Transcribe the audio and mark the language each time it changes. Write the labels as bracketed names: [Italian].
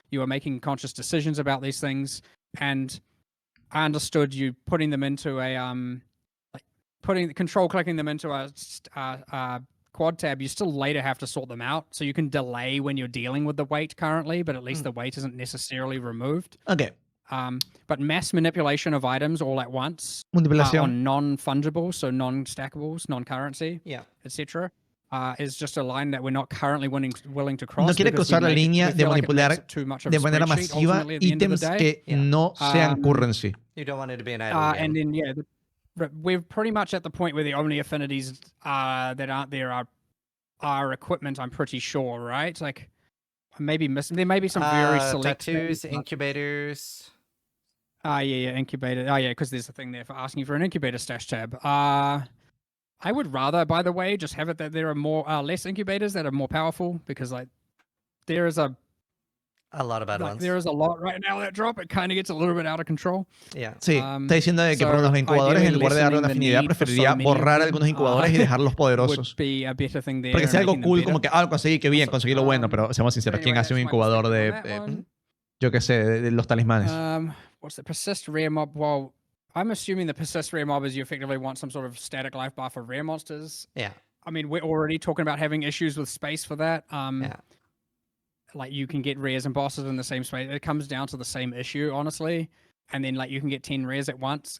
[English] You are making conscious decisions about these things. And I understood you putting them into a clicking them into a quad tab. You still later have to sort them out, so you can delay when you're dealing with the weight currently, but at least the weight isn't necessarily removed. Okay. But mass manipulation of items all at once on non-fungible, so non-stackables, non-currency, etc. Is just a line that we're not currently willing to cross. [Spanish] No quiere cruzar la línea de manipular de manera masiva ítems que no sean currency. [English] You don't want it to be an idle game. And then we're pretty much at the point where the only affinities that aren't there are equipment. I'm pretty sure, right? Like maybe missing. There may be some very select tattoos, incubators. Incubator. Because there's a thing there for asking for an incubator stash tab. I would rather, by the way, just have it that there are more less incubators that are more powerful, because like there is a lot of bad ones. There is a lot right now that drop. It kind of gets a little bit out of control. Yeah. [Spanish] Sí, está diciendo de que por los incubadores, en lugar de darle una afinidad, preferiría borrar algunos incubadores y dejarlos poderosos. Porque si algo cool, como que conseguí, que bien, conseguí lo bueno, pero seamos sinceros, ¿quién hace un incubador de yo qué sé, de los talismanes? [English] What's the persist rare mob? Well, I'm assuming the persist rare mob is you effectively want some sort of static life bar for rare monsters. Yeah. I mean, we're already talking about having issues with space for that. Like you can get rares and bosses in the same space. It comes down to the same issue, honestly. And then like you can get 10 rares at once.